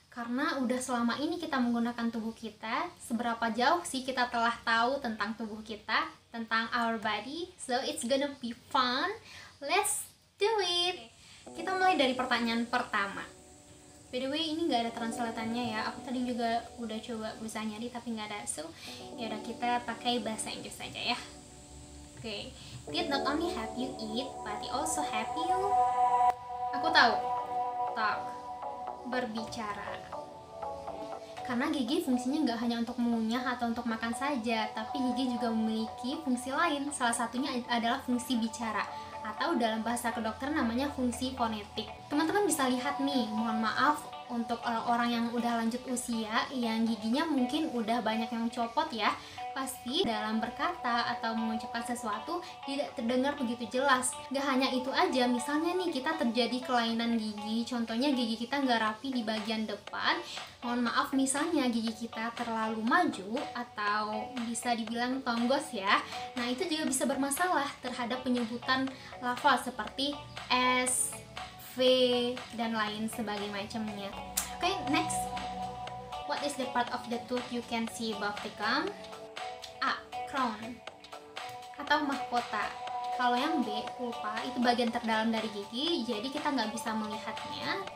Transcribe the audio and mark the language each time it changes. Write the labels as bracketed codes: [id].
[id] Karena udah selama ini kita menggunakan tubuh kita, seberapa jauh sih kita telah tahu tentang tubuh kita, tentang [en] our body. So it's gonna be fun. Let's do it. [id] Kita mulai dari pertanyaan pertama. [en] By the way, [id] ini nggak ada translatannya ya. Aku tadi juga udah coba berusaha nyari tapi nggak ada. [en] So yaudah, [id] kita pakai bahasa Inggris saja ya. Oke. [en] Teeth not only help you eat, but it also help you. [id] Aku tahu. Talk. Berbicara. Karena gigi fungsinya nggak hanya untuk mengunyah atau untuk makan saja, tapi gigi juga memiliki fungsi lain. Salah satunya adalah fungsi bicara, atau dalam bahasa kedokteran namanya fungsi fonetik. Teman-teman bisa lihat nih, mohon maaf untuk orang yang udah lanjut usia, yang giginya mungkin udah banyak yang copot ya, pasti dalam berkata atau mengucapkan sesuatu tidak terdengar begitu jelas. Gak hanya itu aja, misalnya nih kita terjadi kelainan gigi, contohnya gigi kita nggak rapi di bagian depan, mohon maaf misalnya gigi kita terlalu maju atau bisa dibilang tonggos ya, nah itu juga bisa bermasalah terhadap penyebutan lafal seperti S, V, dan lain sebagainya macamnya. Oke, next. [en] What is the part of the tooth you can see above the gum? [id] A. Crown atau mahkota. Kalau yang B, pulpa, itu bagian terdalam dari gigi, jadi kita nggak bisa melihatnya.